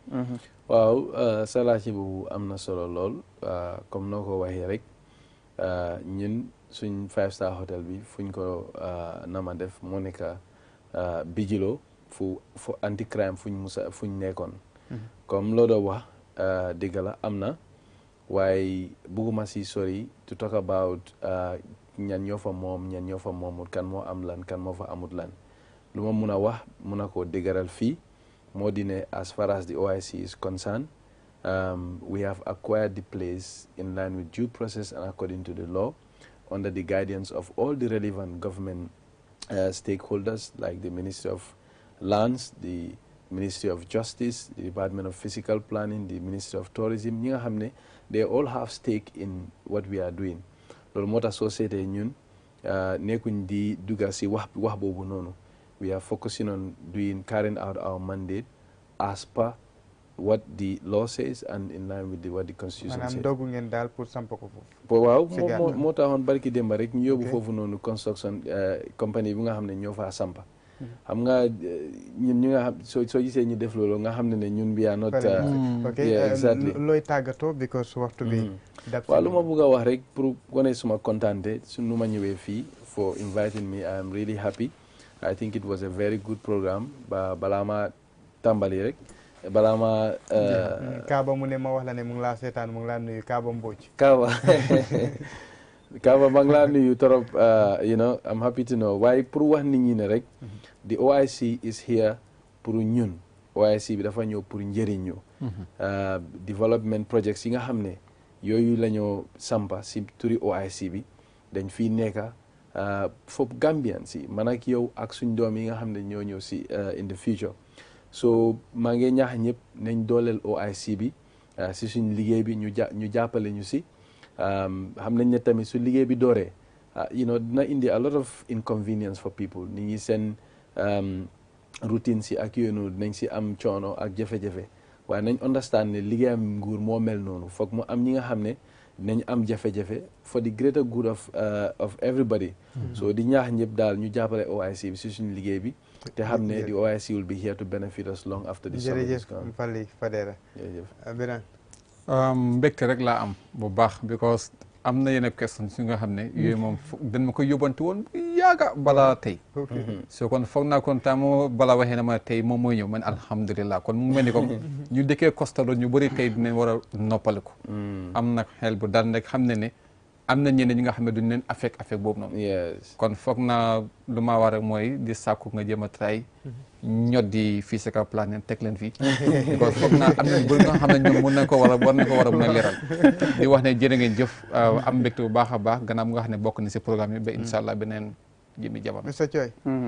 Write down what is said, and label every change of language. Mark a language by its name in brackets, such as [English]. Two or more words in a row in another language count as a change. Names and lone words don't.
[Wolof] waaw sa laaj boobu am na solo lool comme noo ko waxee rek ñun suñ [English] 5-star hotel [Wolof] bi fuñ ko nama def moo nekk Bijilo fu [English] anti crime [Wolof] fuñ nekkoon. comme loo doon wax dëgg la am na. waaye bugguma si sori [English] to talk about [Wolof] ñan ñoo fa moom ñan ñoo fa moomut kan moo am lan kan moo fa amut lan lu ma mun a wax mun a koo dëgëral fii moo di ne [English] as far as the OIC is concerned we have acquired the place in line with due process and according to the law under the guidance of all the relevant government stakeholders like the Ministry of Lands, the Ministry of Justice, the Department of Physical Planning, the Ministry of Tourism [Wolof] ñi nga xam ne [English] they all have stake in what we are doing [Wolof] loolu moo tax soo seetee ñun nekkuñ di dugga si wax boobu noonu [English] we are focusing on carrying out our mandate as per what the law says and in line with what the constitution says. [Wolof] maanaam dogu ngeen daal pour samp ko foofu. waaw moo taxoon barki démba rek ñu yóbbu foofu noonu construction compagnie bi nga xam ne ñoo faa sampa xam nga ñun ñu nga xam soo gisee ñu def loolu nga xam ne ñun bi [English] not exactly [Wolof] looy tàggatoo because waxtu bi waaw lu ma bëgg a wax rek pour wane suma kontante su nu ma ñëwee fii [English] for inviting me I am really happy I think it was a very good programme [Wolof] balaa ma tàmbali rek balaa ma Kaaba mu ne ma wax la ne mu ngi laa seetaan mu ngi laa nuyu Kaaba Mbodj Kaaba maa ngi laa nuyu torop [English] you know I'm happy to know [Wolof] waaye pour wax nit ñi ne rek [English] the OIC is here [Wolof] pour ñun OIC bi dafa ñëw pour njëriñ ñu [English] development projects [Wolof] yi nga xam ne yooyu la ñoo sampa si turi OIC bi dañ fii nekka foofu Gambian si man ak yow ak suñ doom yi nga xam ne ñoo ñëw si [English] in the future [Wolof] so maa ngi ñaax ñëpp nañ dooleel OIC bi si suñ liggéey bi ñu jàppale ñu si xam nañ ne tamit su liggéey bi dooree [English] you know [Wolof] dina indi [English] a lot of inconvenience for people [Wolof] nit ñi seen routine si ak yooyu noonu dinañ si am coono ak jafe-jafe waaye nañ understand ne liggéeyam nguur moo mel noonu foog mu am ñi nga xam ne dinañ am jafe-jafe [English] for the greater good of everybody [Wolof] so di ñaax ñëpp daal ñu jàppale OIC bi si suñu liggéey bi te xam ne [English] the OIC will be here to benefit us long after the summer is gone. [Wolof] jërëjëf Fally Fadera Birane mbégte rek laa am bu baax because am na yenn question su nga xam ne yooyu moom dañ ma ko yóbbanti woon bu yaaga balaa tey so kon foog naa kon temps balaa waxee na ma tey moom mooy ñëw man alhamdulilah kon mu mel ni comme ñu dëkkee Costa ñu bëri tey dinañ war a noppaliku am nag xel bu dal rek xam ne am na ñeneen ñi nga xam ne duñ leen affect boobu noonu kon foog naa lu ma war rek mooy di sàkku nga jéem a try ñot di fii si kaw planète teg leen fii kon foog naa am na bëri nga xam ne ñoom war nañ ko war a mën a leeral di wax ne jërë ngeen jëf am mbégte bu baax a baax gannaaw nga xam ne bokk na si programme yi ba [Arabic] إن شاء الله [Wolof] beneen jëmi jamono.